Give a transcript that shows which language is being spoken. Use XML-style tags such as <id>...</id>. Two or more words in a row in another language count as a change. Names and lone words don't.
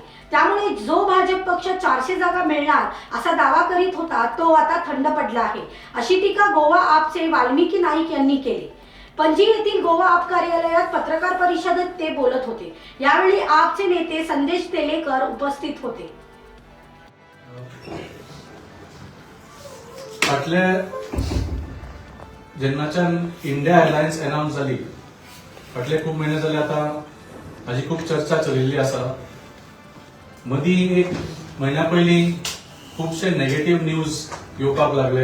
<mr>त्यामुळे जो भाजप पक्ष 400 जागा मिळणार असा दावा करीत होता तो आता थंड पडला आहे, अशी टीका गोवा आपचे वाल्मिकी नाईक यांनी केली। पणजी येथील गोवा आप कार्यालयात पत्रकार परिषदेत ते बोलत होते। यावेळी आपचे नेते संदेश तेलेकर उपस्थित होते।</mr> <kok>जेन्नाच्यान इंडिया अलायन्स अनाउन्स जाली फाटले खूप महिने जाले आता हाजी खूप चर्चा चलिल्ली आसा। मदीं एक म्हयन्या पयलीं खुबशे</kok> <en>negative news</en> <kok>येवपाक लागले।</kok>